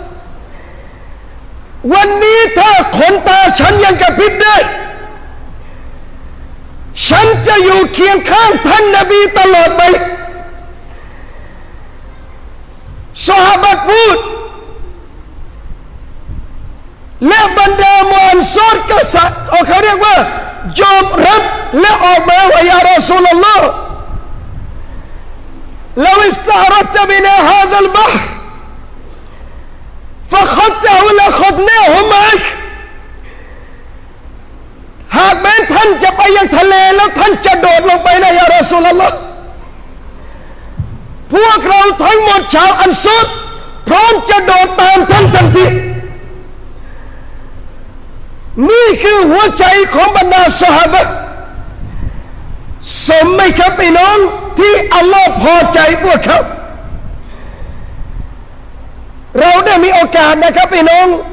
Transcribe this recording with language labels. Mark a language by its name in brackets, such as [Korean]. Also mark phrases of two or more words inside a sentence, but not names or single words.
[Thai] วันนี้ถ้าขนตาฉันยังกระพริบได้ฉันจะอยู่เคียงข้างท่านนบีตลอดไปซอฮาบะห์พูดและบรรดามุอันซอรก็เขาเรียกว่ายอมรับและออกมาว่า [Arabic] يا رسول الله لو استعرضت بنا هذا البحر فخذته لخذناه معك [Thai] หากแม้ท่านจะไปยังทะเลแล้วท่านจะโดดลงไปนะ [Arabic] يا رسول الله [Thai] พวกเราทั้งหมดชาวอันซอรพร้อมจะโดดตามท่านทันทีนี่คือหัวใจของบรรดาซอฮาบะห์สมไหมครับพี่น้องที่อัลลอฮ์พอใจพวกเขาเราได้มีโอกาสนะครับพี่น้อง